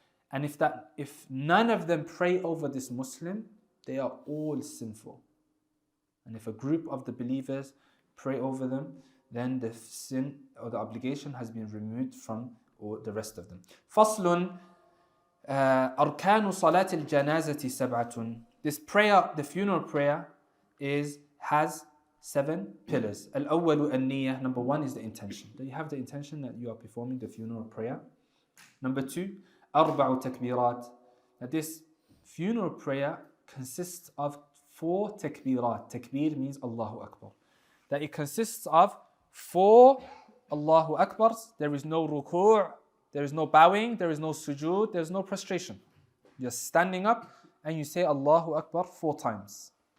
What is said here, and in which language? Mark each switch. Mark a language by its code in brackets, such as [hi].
[en] And if none of them pray over this Muslim, they are all sinful. And if a group of the believers pray over them, then the sin or the obligation has been removed from the rest of them. Faslun, [ar] أركان صلاة الجنازة سبعة. [en] This prayer, the funeral prayer, has 7 pillars. [ar] الأول النية. [en] Number 1 is the intention. That you have the intention that you are performing the funeral prayer. Number 2, [ar] أربع تكبيرات. [en] That this funeral prayer consists of 4 takbirat. Takbir means Allahu Akbar. That it consists of 4 Allahu Akbars. There is no ruku', there is no bowing, there is no sujood, there is no prostration. You're standing up and you say Allahu Akbar 4 times.